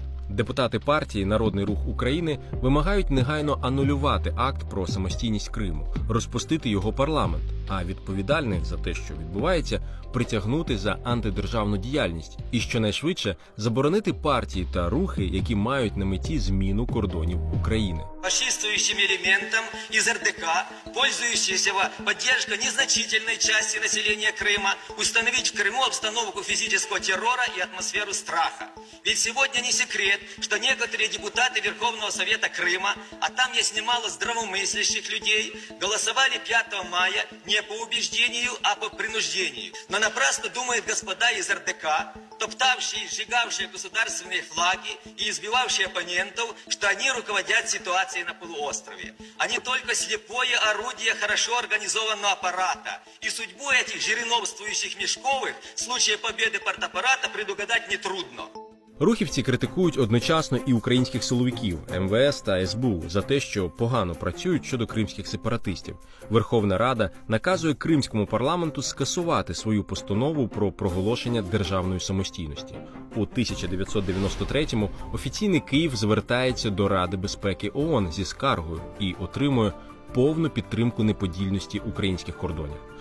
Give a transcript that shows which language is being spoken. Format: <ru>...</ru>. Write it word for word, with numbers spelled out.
<uk>Депутати партії «Народний рух України» вимагають негайно анулювати акт про самостійність Криму, розпустити його парламент, а відповідальних за те, що відбувається, притягнути за антидержавну діяльність і, щонайшвидше, заборонити партії та рухи, які мають на меті зміну кордонів України.</uk> <ru>Фашистующим элементом из РДК, пользующейся поддержкой незначительной части населения Крыма, установить в Крыму обстановку физического террора и атмосферу страха. Ведь сегодня не секрет, что некоторые депутаты Верховного Совета Крыма, а там есть немало здравомыслящих людей, голосовали п'ятого мая не по убеждению, а по принуждению. Но напрасно думают господа из РДК, топтавшие и сжигавшие государственные флаги и избивавшие оппонентов, что они руководят ситуацией на полуострове. Они только слепое орудие хорошо организованного аппарата. И судьбу этих жириновствующих Мешковых в случае победы партаппарата предугадать нетрудно.</ru> <uk>Рухівці критикують одночасно і українських силовиків, ем ве ес та ес бе у за те, що погано працюють щодо кримських сепаратистів. Верховна Рада наказує кримському парламенту скасувати свою постанову про проголошення державної самостійності. У тисяча дев'ятсот дев'яносто третьому офіційний Київ звертається до Ради безпеки ООН зі скаргою і отримує повну підтримку неподільності українських кордонів.</uk>